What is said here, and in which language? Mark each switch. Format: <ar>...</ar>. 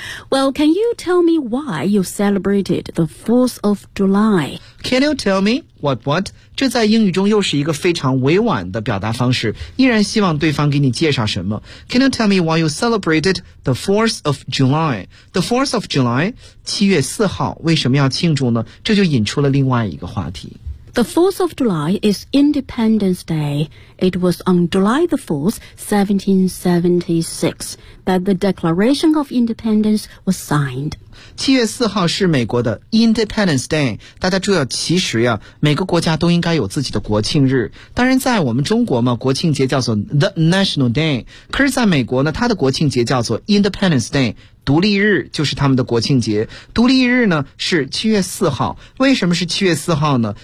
<en>Well, can you tell me why you celebrated the 4th of July? Can you tell me what?</en> <zh>这在英语中又是一个非常委婉的表达方式，依然希望对方给你介绍什么。</zh> <en>Can you tell me why you celebrated the 4th of July?</en> <zh>The 4th of July, 7月4号，为什么要庆祝呢？这就引出了另外一个话题。</zh> <en>The 4th of July is Independence Day. It was on July the 4th, 1776, that the Declaration of Independence was signed.</en> <zh>7月4号是美国的 Independence Day. 大家注意，其实呀，每个国家都应该有自己的国庆日。当然在我们中国嘛，国庆节叫做 The National Day. 可是在美国呢，它的国庆节叫做 Independence Day。独立日就是他们的国庆节。独立日呢是7月4号。为什么是7月4号呢？</zh>